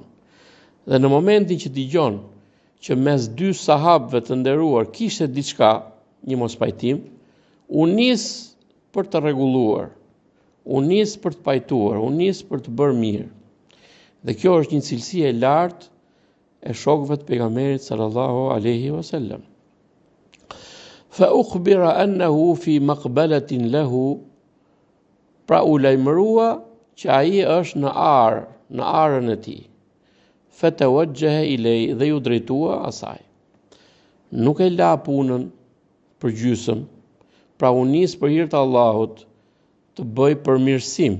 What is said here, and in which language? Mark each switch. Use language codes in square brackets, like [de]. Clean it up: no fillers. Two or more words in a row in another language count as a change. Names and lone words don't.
[sq] Dhe në momentin që dëgjon që mes dy sahabëve të nderuar kishte diçka, një mospajtim, u nis për të rregulluar, u nis për të pajtuar, u nis për të bërë mirë. Dhe kjo është një cilësi e lartë e shokëve të pejgamberit [ar] صلى الله عليه وسلم. فأخبر أنه في مقبلة له, [sq] pra u lajmërua që ai është në arën e tij. [ar] فتوجه إلي, [sq] dhe ju drejtua asaj. Nuk e la punën për gjysëm, pra u nis për hir të Allahut të bëj përmirësim.